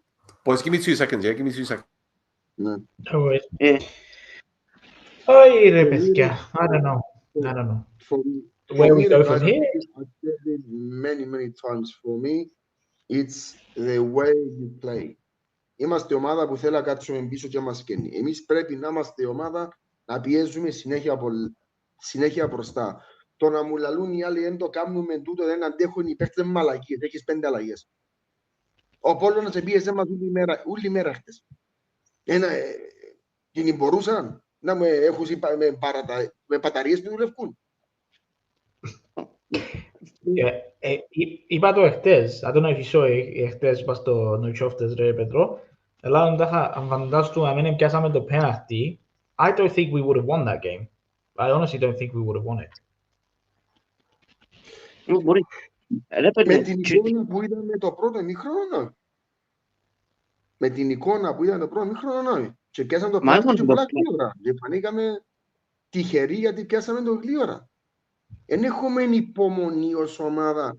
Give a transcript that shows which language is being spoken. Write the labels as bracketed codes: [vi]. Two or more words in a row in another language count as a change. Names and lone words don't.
[en] Boys, give me 2 seconds, yeah? Give me 2 seconds. No worries. Yeah. Oh, I don't know. For Where we me, go guys, from here? I've said it many times. For me, it's the way you play. [el] Είμαστε ομάδα που θέλει να κάτσουμε πίσω και μας καίνει. Εμείς πρέπει να είμαστε ομάδα να πιέζουμε συνέχεια μπροστά. Το να μου λαλούν οι άλλοι δεν το κάνουμε τούτο, δεν αντέχουν οι παίκτες μαλακίες. Έχεις 5 αλλαγές. Ο Απόλλωνας επίεζε μας όλη μέρα χτες. Και μπορούσαν να με έχουν με μπαταρίες που δουλεύουν. Είπα το εχθές, [en] I don't know if you saw [el] εχθές είπα στο No Choftes ρε Πέτρο, αλλά αν φαντάστου αν πιάσαμε το penalty, [en] I don't think we would have won that game. I honestly don't think we would have won it. [el] Μπορεί. Με την εικόνα που είδαμε το πρώτο ημίχρονο, με την εικόνα που είδαμε το πρώτο ημίχρονο, και πιάσαμε το penalty και πολλά γλύωρα. Και φανήκαμε τυχεροί γιατί πιάσαμε το γλύωρα. Εν έχουμε υπομονή ως ομάδα.